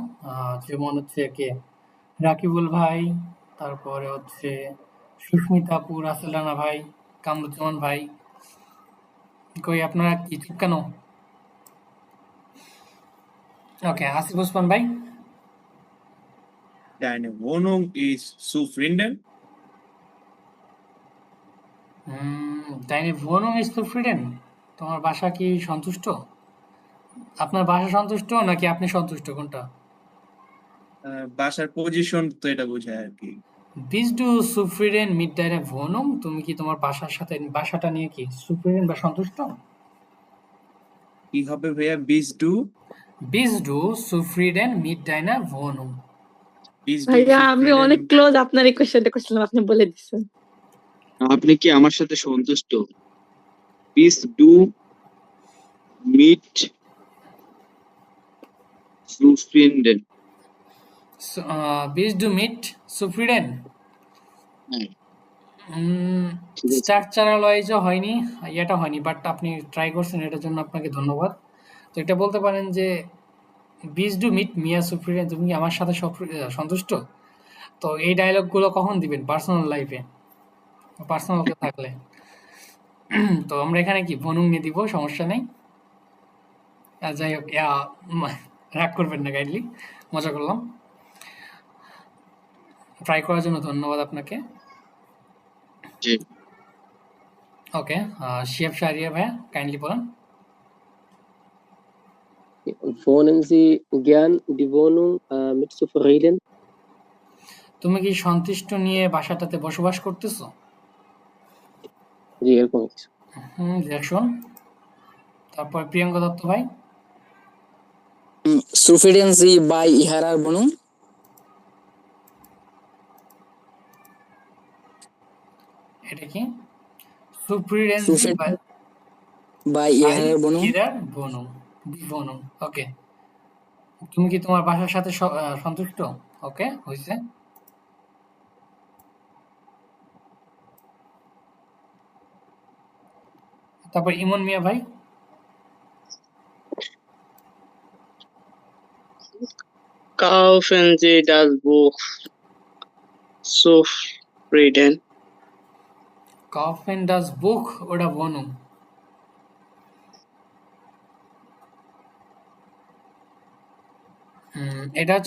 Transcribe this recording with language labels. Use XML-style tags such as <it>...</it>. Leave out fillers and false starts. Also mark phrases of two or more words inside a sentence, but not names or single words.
<bn>যেমন হচ্ছে কে, রাকিবুল ভাই, তারপরে হচ্ছে সুস্মিতা আপু, রাসেল রানা ভাই, কামরুজ্জামান ভাই, কই আপনারা কি চুপ কেন? ওকে, আসিফ ওসমান ভাই,</bn> <de>Deine Wohnung ist zufrieden? deine Wohnung ist zufrieden?</de> <bn>তোমার বাসা কি সন্তুষ্ট? আপনার বাসা সন্তুষ্ট নাকি আপনি সন্তুষ্ট, কোনটা? বাসার পজিশন তো এটা বোঝায় আর কি।</bn> <de>Bist du zufrieden mit deiner Wohnung?</de> <bn>তুমি কি তোমার বাসাটা নিয়ে কি zufrieden বা সন্তুষ্ট? কি হবে ভাইয়া?</bn> <de>Bist du zufrieden mit deiner Wohnung?</de> <bn>ভাইয়া আমি অনেক ক্লোজ আপনার এই কোশ্চেনটা করছিলাম, আপনি বলে দিচ্ছেন। আপনি কি আমার সাথে সন্তুষ্ট?</bn> <de>Bist du mit zufrieden? Bist du mit zufrieden?</de> <bn>হ্যাঁ,</bn> <en>structural wise</en> <bn>হয়নি, এটা হয়নি, বাট আপনি ট্রাই করছেন, এটার জন্য আপনাকে ধন্যবাদ। তো এটা বলতে পারেন যে</bn> <de>bist du mit mir zufrieden,</de> <bn>তুমি কি আমার সাথে সন্তুষ্ট? তো এই ডায়লগগুলো কখন দিবেন?</bn> <en>personal life,</en> <bn>পার্সোনাল থাকলে। তো আমরা এখানে কি বনুং নিয়ে দিব, সমস্যা নেই। যাই হোক, রাগ করবেন না, কাইন্ডলি মজা করলাম। ট্রাই করার জন্য ধন্যবাদ আপনাকে। জি। ওকে, শিয়াব শাহরিয়া ভাইয়া কাইন্ডলি বলেন।</bn> <de>Wohnen Sie gern die Wohnung mit zufrieden?</de> <bn>তুমি কি সন্তুষ্ট নিয়ে বাসাটাতে বসবাস করতেছো? জি, এরকম কিছু। রিয়াকশন। তারপর প্রিয়াঙ্কা দত্ত ভাই,</bn> <de>Zufrieden Sie bei Ihrer Wohnung?</de> <bn>এটা কি?</bn> <de>Zufrieden bei Ihrer Wohnung? Wohnung.</de> <bn>ওকে, তুমি কি তোমার বাসার সাথে সন্তুষ্ট? ওকে, হয়েছে। তারপর ইমন মিয়া ভাই,</bn> <de>Kaufen Sie das Buch zufrieden. Kaufen das Buch oder Wohnung?</de> <bn>এটা হচ্ছে</bn>